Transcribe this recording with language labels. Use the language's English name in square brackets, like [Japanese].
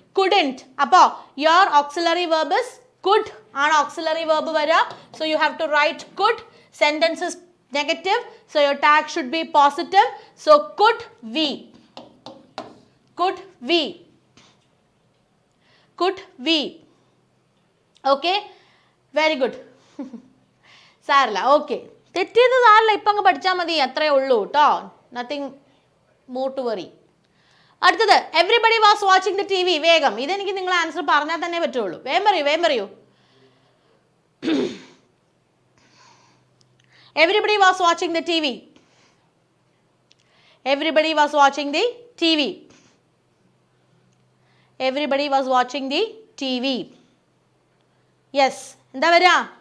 [English] Couldn't. [Malayalam] അപ്പോൾ [English] your auxiliary verb is could [Malayalam] ആണ് [English] auxiliary verb [Malayalam] വരിക. [English] So you have to write could. Sentence is negative, so your tag should be positive. So could we, could we, could we. Okay, very good. [Malayalam] സാരല്ല, okay, തെറ്റിയത് സാരല്ല, ഇപ്പം അങ്ങ് പഠിച്ചാൽ മതി, അത്രേ ഉള്ളൂ കേട്ടോ. [English] Nothing more to worry. [Malayalam] അടുത്തത് [English] Everybody was watching the T V. [Malayalam] വേഗം, ഇതെനിക്ക് നിങ്ങൾ ആൻസർ പറഞ്ഞാൽ തന്നെ പറ്റുള്ളൂ. വേഗം പറയൂ, വേഗം പറയൂ. [English] Everybody was watching the TV. Everybody was watching the TV. Everybody was watching the TV. Yes. [Malayalam] എന്താ വരാ?